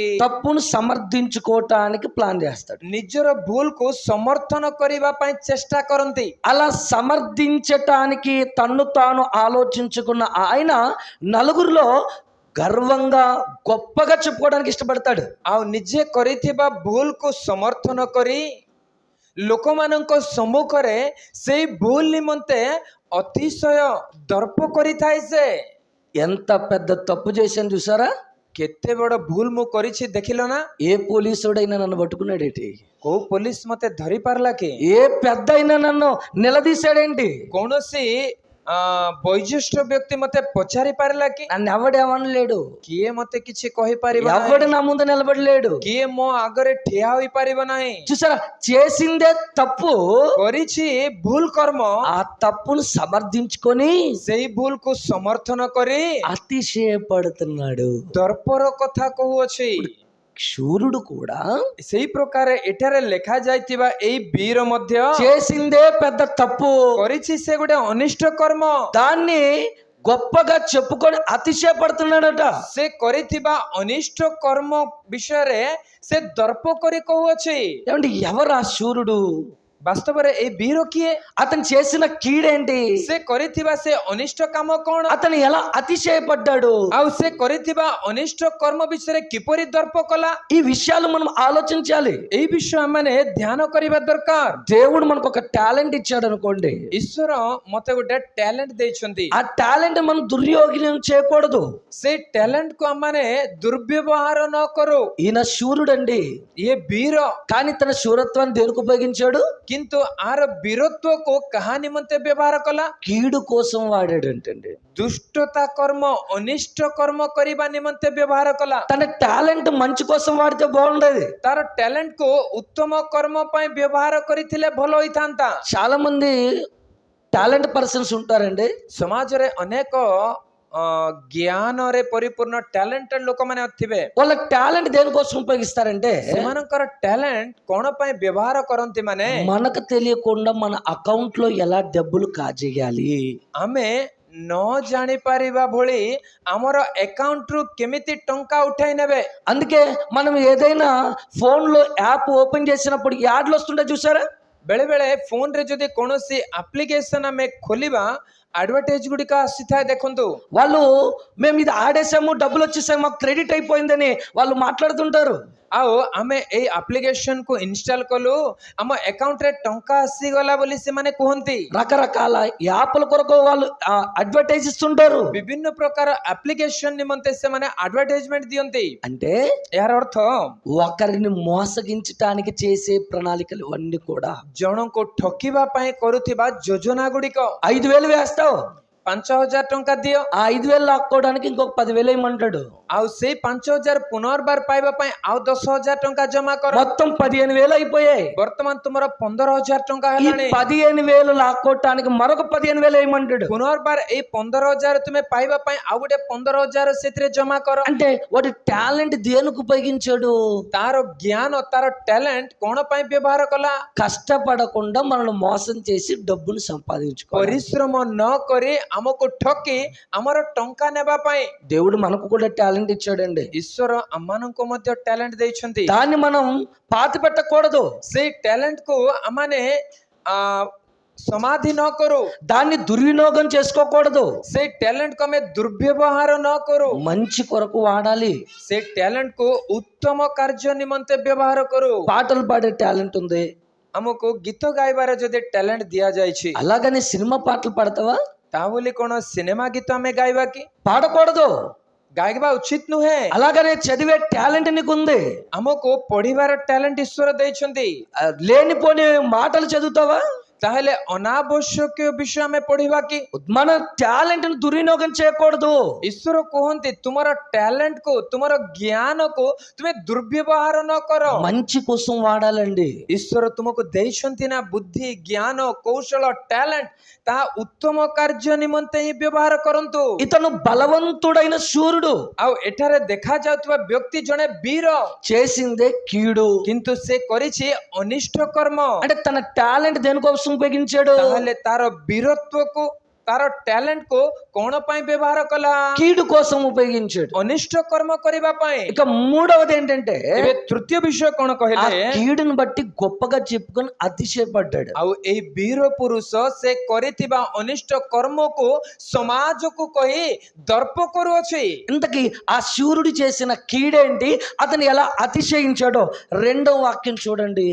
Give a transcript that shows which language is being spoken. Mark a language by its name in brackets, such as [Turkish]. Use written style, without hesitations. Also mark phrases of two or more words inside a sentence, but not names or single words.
[Telugu] తప్పును సమర్థించుకోవటానికి ప్లాన్ చేస్తాడు. [Odia] ନିଜର ଭୁଲକୁ ସମର୍ଥନ କରିବା ପାଇଁ ଚେଷ୍ଟା କରନ୍ତି। [Telugu] అలా సమర్థించటానికి తన్ను తాను ఆలోచించుకున్న ఆయన నలుగురిలో గర్వంగా గొప్పగా చెప్పుకోవడానికి ఇష్టపడతాడు. [Odia] ଆଉ ନିଜେ କରିଥିବା ଭୁଲକୁ ସମର୍ଥନ କରି ଲୋକମାନଙ୍କ ସମ୍ମୁଖରେ ସେଇ ଭୁଲ ନିମନ୍ତେ ଅତିଶୟ ଦର୍ପ କରିଥାଏ। ସେ [Telugu] ఎంత పెద్ద తప్పు చేశాను చూసారా? [Odia] କେତେ ବଡ ଭୁଲ ମୁଁ କରିଛି ଦେଖିଲ ନା? [Telugu] ఏ పోలీసుడైనా నన్ను పట్టుకున్నాడేంటి? [Odia] କୋଉ ପୋଲିସ ମତେ ଧରି ପାରିଲା କି? [Telugu] ఏ పెద్ద అయినా నన్ను నిలదీశాడేంటి? [Odia] କୌଣସି ବୟୋଜ୍ୟେଷ୍ଠ ବ୍ୟକ୍ତି ମତେ ପଚାରି ପାରିଲା କି? [Telugu] నన్ను ఎవడేమనలేడు, [Odia] କିଏ ମତେ କିଛି କହିପାରିବ [Telugu] ఎవడు [Odia] ନାହିଁ? [Telugu] నా ముందు నిలబడలేడు. [Odia] କିଏ ମୋ ଆଗରେ ଠିଆ ହୋଇପାରିବ ନାହିଁ? [Telugu] చూసారా, చేసిందే తప్పు, [Odia] କରିଛି ଭୁଲ କର୍ମ, [Telugu] ఆ తప్పును సమర్థించుకొని [Odia] ସେଇ ଭୁଲକୁ ସମର୍ଥନ କରି [Telugu] అతిశయపడుతున్నాడు. [Odia] ଦର୍ପର କଥା କହୁଅଛି। [Telugu] శూరుడు కూడా [Odia] ସେଇ ପ୍ରକାର ଏଠାରେ ଲେଖା ଯାଇଥିବା ଏଇ ବୀର ମଧ୍ୟ [Telugu] చేసిందే పెద్ద తప్పు, [Odia] କରିଛି ସେ ଗୋଟେ ଅନିଷ୍ଟ କର୍ମ। [Telugu] దాన్ని గొప్పగా చెప్పుకొని అతిశయపడుతున్నాడట. [Odia] ସେ କରିଥିବା ଅନିଷ୍ଟ କର୍ମ ବିଷୟରେ ସେ ଦର୍ପ କରି କହୁଅଛି। [Telugu] ఏమండి, ఎవరు ఆ శూరుడు? [Odia] ବାସ୍ତବରେ ଏଇ ବୀର କିଏ? [Telugu] అతను చేసిన కీడేంటి? [Odia] ସେ କରିଥିବା ସେ ଅନିଷ୍ଟ କାମ କଣ? [Telugu] అతను ఎలా అతిశయపడ్డాడు? [Odia] ଆଉ ସେ କରିଥିବା ଅନିଷ୍ଟ କର୍ମ ବିଷୟରେ କିପରି ଦର୍ପ କଲା? [Telugu] ఈ విషయాలు మనం ఆలోచించాలి. [Odia] ଏଇ ବିଷୟ ଆମେ ଧ୍ୟାନ କରିବା ଦରକାର। [Telugu] దేవుడు మనకు ఒక టాలెంట్ ఇచ్చాడు అనుకోండి, [Odia] ଈଶ୍ୱର ମତେ ଗୋଟେ ଟ୍ୟାଲେଣ୍ଟ ଦେଇଛନ୍ତି। [Telugu] ఆ టాలెంట్ మనం దుర్యోగం చేయకూడదు. [Odia] ସେ ଟ୍ୟାଲେଣ୍ଟ କୁ ଆମେ ଦୁର୍ବ୍ୟବହାର ନ କରୁ। [Telugu] ఈయన శూరుడండి, [Odia] ଇଏ ବୀର, [Telugu] కానీ తన శూరత్వాన్ని దేనికి ఉపయోగించాడు? [Odia] କିନ୍ତୁ ଆର ବୀରତ୍ୱକୁ କାହା ନିମନ୍ତେ ବ୍ୟବହାର କଲା? [Telugu] కీడు కోసం వాడాడంటండి. [Odia] ଦୁଷ୍ଟତା କର୍ମ, ଅନିଷ୍ଟ କର୍ମ କରିବା ନିମନ୍ତେ ବ୍ୟବହାର କଲା। [Telugu] తన టాలెంట్ మంచి కోసం వాడితే బాగుండేది. [Odia] ତାର ଟ୍ୟାଲେଣ୍ଟ କୁ ଉତ୍ତମ କର୍ମ ପାଇଁ ବ୍ୟବହାର କରିଥିଲେ ଭଲ ହୋଇଥାନ୍ତା। [Telugu] చాలా మంది [English] talent persons [Telugu] ఉంటారండి, [Odia] ସମାଜରେ ଅନେକ ଜ୍ଞାନରେ ପରିପୂର୍ଣ୍ଣ ଟ୍ୟାଲେଣ୍ଟେଡ ଲୋକମାନେ ଥିବେ। [Telugu] వాళ్ళ టాలెంట్ దేనికోసం ఉపయోగిస్తారంటే [Odia] ସେମାନଙ୍କର ଟ୍ୟାଲେଣ୍ଟ କଣ ପାଇଁ ବ୍ୟବହାର କରନ୍ତି? ମାନେ [Telugu] మనకు తెలియకుండా మన అకౌంట్ లో ఎలా డబ్బులు కాజేయాలి, [Odia] ଆମେ ନ ଜାଣିପାରିବା ଭଳି ଆମର ଆକାଉଣ୍ଟରୁ କେମିତି ଟଙ୍କା ଉଠାଇ ନେବେ। [Telugu] అందుకే మనం ఏదైనా ఫోన్ లో [English] app open [Telugu] చేసినప్పుడు యాడ్లు వస్తుంటాయి చూసారా? [Odia] ବେଳେ ବେଳେ ଫୋନ ରେ ଯଦି କୌଣସି ଆପ୍ଲିକେସନ ଆମେ ଖୋଲିବା అడ్వర్టైజ్ గుడిక ଆସିଥାଏ ଦେଖନ୍ତୁ। [Telugu] వాళ్ళు మేము ఇది ఆడేసాము, డబ్బులు వచ్చేసాము, మాకు క్రెడిట్ అయిపోయిందని వాళ్ళు మాట్లాడుతుంటారు। [Odia] ଆଉ ଆମେ ଏଇ ଆପ୍ଲିକେସନ କୁ ଇନଷ୍ଟଲ କଲୁ, ଆମ ଆକାଉଣ୍ଟ ରେ ଟଙ୍କା ଆସିଗଲା ବୋଲି ସେମାନେ କୁହନ୍ତି। [Telugu] రకరకాల యాప్ల కొరకు వాళ్ళు అడ్వర్టైజ్ ఇస్తుంటారు। [Odia] ବିଭିନ୍ନ ପ୍ରକାର ଆପ୍ଲିକେସନ ନିମନ୍ତେ ସେମାନେ ଆଡଭର୍ଟାଇଜମେଣ୍ଟ ଦିଅନ୍ତି। [Telugu] అంటే [Odia] ଏହାର ଅର୍ଥ [Telugu] ఒకరిని మోసగించడానికి చేసే ప్రణాళికలు అన్ని కూడా [Odia] ଜଣଙ୍କୁ ଠକିବା ପାଇଁ କରୁଥିବା ଯୋଜନା ଗୁଡିକ। [Telugu] 5,000 వేస్తావు, [Odia] 5,000 ଟଙ୍କା ଦିଅ, [Telugu] ఆ 5,000 లాక్కోవడానికి ఇంకొక 10,000 వేయమంటాడు। [Odia] ଆଉ ସେଇ 5,000 ପୁନର୍ବାର ପାଇବା ପାଇଁ ଆଉ 10,000 ଟଙ୍କା ଜମା କର। [Telugu] మొత్తం 15,000 అయిపోయాయి। [Odia] ବର୍ତ୍ତମାନ ତୁମର 15,000 ଟଙ୍କା [Telugu] ఈ [Odia] ହେଲାଣି। [Telugu] 15,000 లాక్కోవటానికి మరొక 15,000 వేయమంటాడు। [Odia] ପୁନର୍ବାର ଏଇ 15,000 ତୁମେ ପାଇବା ପାଇଁ ଆଉ ଗୋଟେ 15,000 ସେଥିରେ ଜମା କର। [Telugu] అంటే వాడి టాలెంట్ దేనికి ఉపయోగించాడు? [Odia] ତାର ଜ୍ଞାନ, ତାର ଟ୍ୟାଲେଣ୍ଟ କଣ ପାଇଁ ବ୍ୟବହାର କଲା? [Telugu] కష్టపడకుండా మనల్ని మోసం చేసి డబ్బును సంపాదించుకోవాలి। [Odia] ପରିଶ୍ରମ ନ କରି ଆମକୁ ଠକି ଆମର ଟଙ୍କା ନେବା ପାଇଁ। [Telugu] దేవుడు మనకు కూడా టాలెంట్ ఇచ్చాడండి, [Odia] ଈଶ୍ୱର ଆମମାନଙ୍କୁ ମଧ୍ୟ ଟ୍ୟାଲେଣ୍ଟ ଦେଇଛନ୍ତି। [Telugu] దాన్ని మనం పాతి పెట్టకూడదు, [Odia] ସେଇ ଟ୍ୟାଲେଣ୍ଟ କୁ ଆମମାନେ ସମାଧି ନ କରୁ, [Telugu] దాన్ని దుర్వినియోగం చేసుకోకూడదు, [Odia] ସେଇ ଟ୍ୟାଲେଣ୍ଟ କୁ ଆମେ ଦୁର୍ବ୍ୟବହାର ନ କରୁ, [Telugu] మంచి కొరకు వాడాలి। [Odia] ସେଇ ଟ୍ୟାଲେଣ୍ଟ କୁ ଉତ୍ତମ କାର୍ଯ୍ୟ ନିମନ୍ତେ ବ୍ୟବହାର କରୁ। [Telugu] పాటలు పాడే టాలెంట్ ఉంది, [Odia] ଆମକୁ ଗୀତ ଗାଇବାର ଯଦି ଟ୍ୟାଲେଣ୍ଟ ଦିଆଯାଇଛି, [Telugu] అలాగని సినిమా పాటలు పాడతావా? [Odia] ତା ବୋଲି କଣ ସିନେମା ଗୀତ ଆମେ ଗାଇବା କି? [Telugu] పాడకూడదు। [Odia] ଗାଇବା ଉଚିତ ନୁହେଁ। [Telugu] అలాగనే చదివే టాలెంట్ నీకు ఉంది, [Odia] ଆମକୁ ପଢିବାର ଟ୍ୟାଲେଣ୍ଟ ଈଶ୍ୱର ଦେଇଛନ୍ତି। [Telugu] లేనిపోని మాటలు చదువుతావా? [Odia] ତାହେଲେ ଅନାବଶ୍ୟକୀୟ ବିଷୟ ଆମେ ପଢିବା କି? [Telugu] మన టాలెంట్ ను దుర్వినియోగం చేయకూడదు. [Odia] ଈଶ୍ୱର କୁହନ୍ତି ତୁମର ଟ୍ୟାଲେଣ୍ଟ କୁ, ତୁମର ଜ୍ଞାନକୁ ତୁମେ ଦୁର୍ବ୍ୟବହାର ନ କର। [Telugu] మంచి కోసం వాడాలండి. [Odia] ଈଶ୍ୱର ତୁମକୁ ଦେଇଛନ୍ତି ନା ବୁଦ୍ଧି, ଜ୍ଞାନ, କୌଶଳ, ଟ୍ୟାଲେଣ୍ଟ, ତାହା ଉତ୍ତମ କାର୍ଯ୍ୟ ନିମନ୍ତେ ହିଁ ବ୍ୟବହାର କରନ୍ତୁ। [Telugu] ఇతను బలవంతుడైన శూరుడు, [Odia] ଆଉ ଏଠାରେ ଦେଖାଯାଉଥିବା ବ୍ୟକ୍ତି ଜଣେ ବୀର, [Telugu] చేసిందే కీడు. [Odia] କିନ୍ତୁ ସେ କରିଛି ଅନିଷ୍ଟ କର୍ମ। [Telugu] అంటే తన టాలెంట్ దేనికోసం ఉపయోగించాడు? [Odia] ତାହେଲେ ତାର ବୀରତ୍ୱକୁ, ତାର ଟ୍ୟାଲେଣ୍ଟ କୁ କଣ ପାଇଁ ବ୍ୟବହାର କଲା? [Telugu] కీడు కోసం ఉపయోగించాడు. [Odia] ଅନିଷ୍ଟ କର୍ମ କରିବା ପାଇଁ। [Telugu] ఇక మూడవది ఏంటంటే [Odia] ଏବେ ତୃତୀୟ ବିଷୟ କଣ [Telugu] ఆ [Odia] କହିଲେ? [Telugu] కీడుని బట్టి గొప్పగా చెప్పుకొని అతిశయపడ్డాడు. [Odia] ଆଉ ଏଇ ବୀର ପୁରୁଷ ସେ କରିଥିବା ଅନିଷ୍ଟ କର୍ମକୁ ସମାଜକୁ କହି ଦର୍ପ କରୁଅଛି। [Telugu] ఇంతకీ ఆ శూరుడు చేసిన కీడేంటి, అతను ఎలా అతిశయించాడో రెండవ వాక్యం చూడండి.